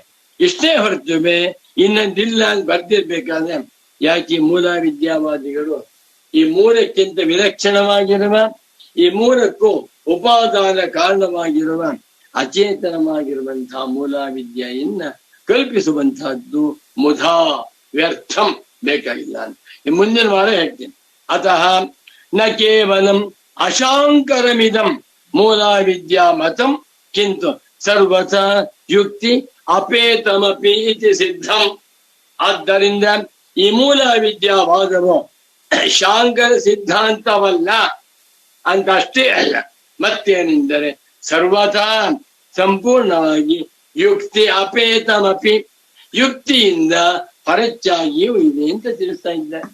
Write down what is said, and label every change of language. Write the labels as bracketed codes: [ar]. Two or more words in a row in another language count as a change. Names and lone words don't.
[kn] ಇಷ್ಟೇ ಹೊರತುವೆ ಇನ್ನೊಂದಿಲ್ಲ ಅಂತ ಬರ್ದಿರ್ಬೇಕಾದ್ರೆ ಯಾಕೆ ಮೂಲ ವಿದ್ಯಾವಾದಿಗಳು ಈ 3ಕ್ಕಿಂತ ವಿಲಕ್ಷಣವಾಗಿರುವ, ಈ 3ಕ್ಕೂ ಉಪಾದಾನ ಕಾರಣವಾಗಿರುವ ಅಚೇತನವಾಗಿರುವಂತಹ ಮೂಲ ವಿದ್ಯೆಯನ್ನ ಕಲ್ಪಿಸುವಂತಹದ್ದು [sa] ಮುಧಾ ವ್ಯರ್ಥಂ, [kn] ಬೇಕಾಗಿಲ್ಲ ಅಂತ ಮುಂದಿನ ವಾರ ಹೇಳ್ತೀನಿ. [sa] ಅತಃ ನ ಕೇವಲಂ ಅಶಾಂಕರಮಿದಂ ಮೂಲ ವಿದ್ಯಾ ಮತಂ ಕಿಂತು ಸರ್ವಥ ಯುಕ್ತಿ ಅಪೇತಮಪಿ ಇತಿ ಸಿದ್ಧಂ. [kn] ಆದ್ದರಿಂದ ಈ ಮೂಲ ವಿದ್ಯಾವಾದವು ಶಾಂಕರ ಸಿದ್ಧಾಂತವಲ್ಲ ಅಂತ ಅಷ್ಟೇ ಅಲ್ಲ, ಮತ್ತೇನೆಂದರೆ ಸರ್ವಥಾ ಸಂಪೂರ್ಣವಾಗಿ [sa] ಯುಕ್ತಿ ಅಪೇತಮಪಿ, [kn] ಯುಕ್ತಿಯಿಂದ ಹೊರಚಾಗಿಯೂ ಇದೆ ಅಂತ ತಿಳಿಸ್ತಾ ಇದ್ದಾರೆ.